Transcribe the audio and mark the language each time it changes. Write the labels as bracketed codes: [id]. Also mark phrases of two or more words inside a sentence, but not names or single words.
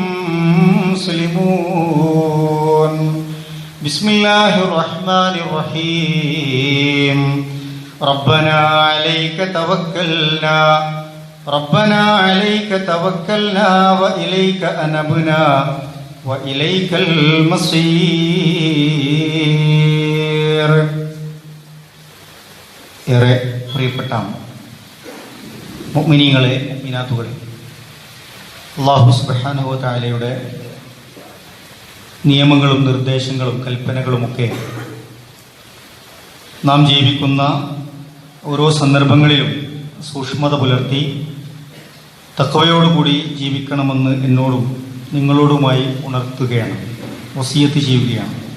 [ar] مسلمون بسم الله الرحمن الرحيم ربنا عليك توكلنا وإليك أنبنا وإليك المصير [ml] ഏറെ പ്രിയപ്പെട്ട മുഅ്മിനീങ്ങളെ മുഅ്മിനാത്തുകളെ അല്ലാഹു [ar] سبحانه وتعالى [ml] നിയമങ്ങളും നിർദ്ദേശങ്ങളും കൽപ്പനകളുമൊക്കെ നാം ജീവിക്കുന്ന ഓരോ സന്ദർഭങ്ങളിലും സൂക്ഷ്മത പുലർത്തി തഖ്വയോടുകൂടി ജീവിക്കണമെന്ന് എന്നോടും നിങ്ങളോടുമായി ഉണർത്തുകയാണ്, വസിയത്ത് ചെയ്യുകയാണ്.